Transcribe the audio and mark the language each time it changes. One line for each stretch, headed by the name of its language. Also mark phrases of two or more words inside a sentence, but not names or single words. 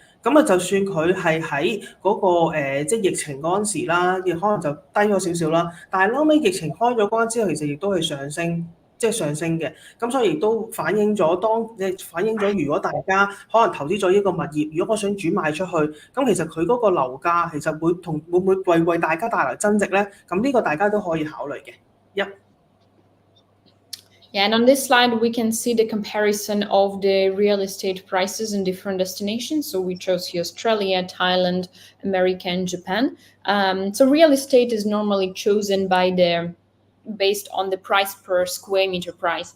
Cantonese: 咁啊，就算佢係喺嗰個即係疫情嗰陣時啦，亦可能就低咗少少啦，但係後尾疫情開咗關之後，其實亦都係上升。即係上升嘅，咁所以亦都反映咗如果大家可能投資咗呢個物業，如果我想轉賣出去，咁其實佢嗰個樓價其實會唔會為大家帶來增值咧？咁呢個大家都可以考慮嘅。
English: Yeah, and on this slide, we can see the comparison of the real estate prices in different destinations. So we chose here Australia, Thailand, America, and Japan. So real estate is normally chosen based on the price per square meter price.